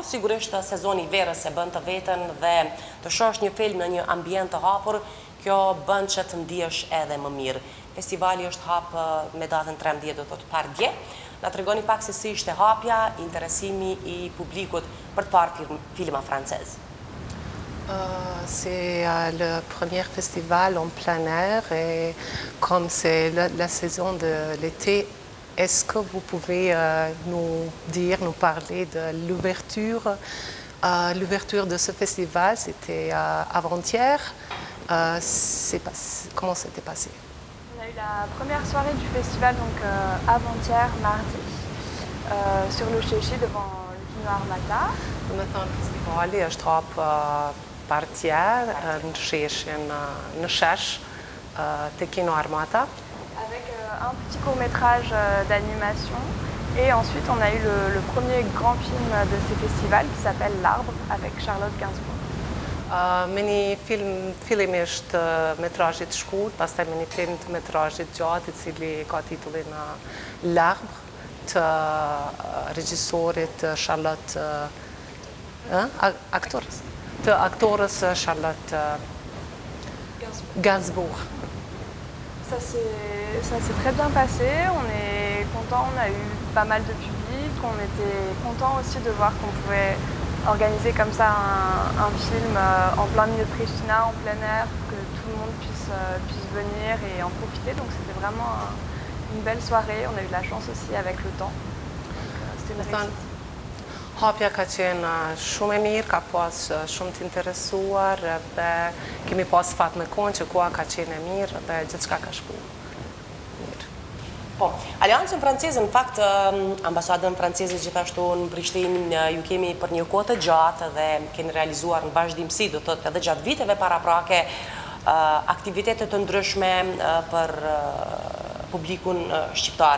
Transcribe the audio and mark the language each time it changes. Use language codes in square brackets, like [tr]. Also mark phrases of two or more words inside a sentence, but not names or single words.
[sq] Sigurisht sezoni i verës e bën të veten dhe të shohësh një film në një ambient të hapur, kjo bën që të ndihesh edhe më mirë. Festivali është hap me datën 13, do të thotë pardje. Na tregoni pak se si ishte hapja, interesimi i publikut për të parë filma francez. [fr] C'est le premier festival en plein air et comme c'est la saison de l'été, est-ce que vous pouvez nous parler de l'ouverture? L'ouverture de ce festival, c'était avant-hier. Comment c'était passé? On a eu la première soirée du festival donc avant-hier, mardi, sur le Chéchi devant le Kino Armata. [sq] Festivali është hap partjer në Sheshin, në Shesh, te Kino Armata. [fr] Avec un petit court-métrage d'animation. Et ensuite, on a eu le premier grand film de ce festival qui s'appelle L'Arbre avec Charlotte Gainsbourg. [sq] Me një fillimisht metrazhit shkurt, pastaj me një film të metrazhit gjatë, i cili ka titullin L'Arbre, të regjisorit Charlotte, aktorës Charlotte Gainsbourg. [fr] Ça s'est très bien passé, on est content, on a eu pas mal de public, on était content aussi de voir qu'on pouvait organiser comme ça un film en plein milieu de Pristina, en plein air, pour que tout le monde puisse venir et en profiter. Donc c'était vraiment une belle soirée, on a eu de la chance aussi avec le temps. C'était une réussite. [sq] Hapja ka qenë shumë e mirë, ka pas shumë të interesuar dhe kemi pas fat me kohën që koha ka qenë e mirë dhe gjithçka ka shkuar mirë. Po, Aleancën Franceze, në fakt, ambasadën franceze gjithashtu në Prishtinë ju kemi për një kohë të gjatë dhe keni realizuar në vazhdimsi, do të thotë edhe gjatë viteve paraprake, aktivitete të ndryshme për publikun shqiptar.